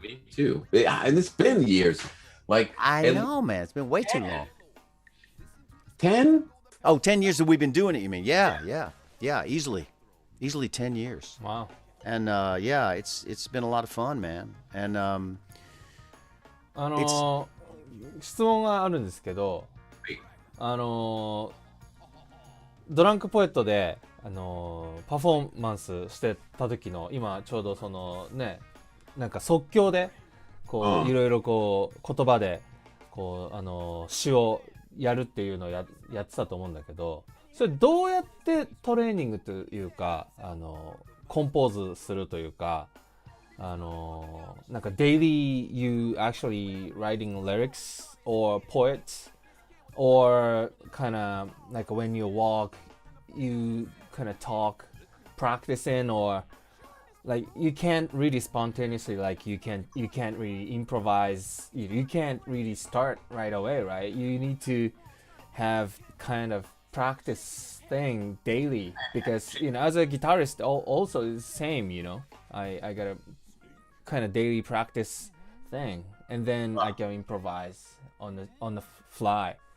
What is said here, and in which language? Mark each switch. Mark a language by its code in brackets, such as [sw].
[en] Me too. And it's been years. Like I know, man. It's been way too long. 10? Oh, 10 years that we've been doing it, you mean? Yeah. Easily 10 years. Wow. And it's been a lot of fun, man. And [ja] 質問があるんですけど、ドランクポエットでパフォーマンスしてた時の今ちょうどそのねなんか即興でこういろいろこう言葉でこう詩をやるっていうのをやってたと思うんだけど、それどうやってトレーニングというかコンポーズするというかなん [en] か daily you actually writing lyrics or poets or kind of like when you walk you kind of talk practicing or like you can't really spontaneously like you can't really improvise, you can't really start right away, right? You need to have kind of practice thing daily because as a guitarist also it's the same, I gotta kind of daily practice thing and then I can improvise on the fly.